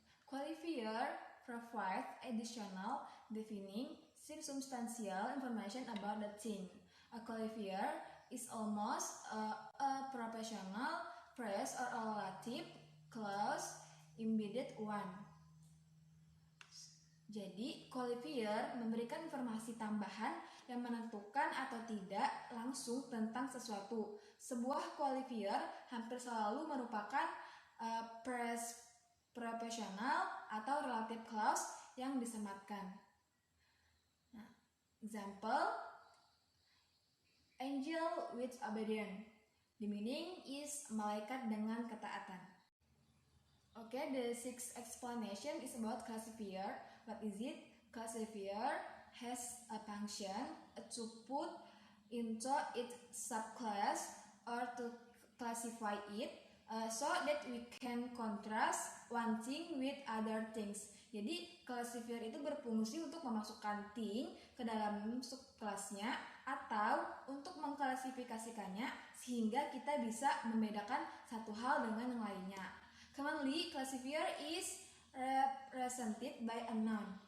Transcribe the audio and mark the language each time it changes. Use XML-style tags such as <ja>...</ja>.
<en>Qualifier provides additional defining circumstantial information about the thing. A qualifier is almost a professional phrase or a relative clause embedded one.</en> <id>Jadi, qualifier memberikan informasi tambahan yang menentukan atau tidak langsung tentang sesuatu. Sebuah qualifier hampir selalu merupakan phrase profesional atau relative clause yang disematkan.</id> <en>Nah, example, angel with obedience. The meaning is</en> <id>malaikat dengan ketaatan.</id> <en>Okay, the sixth explanation is about classifier. What is it? Classifier has a function to put into its subclass or to classify it so that we can contrast one thing with other things.</en> <id>Jadi classifier itu berfungsi untuk memasukkan thing ke dalam subkelasnya atau untuk mengklasifikasikannya sehingga kita bisa membedakan satu hal dengan yang lainnya.</id> <en>Commonly, classifier is represented by a noun.</en>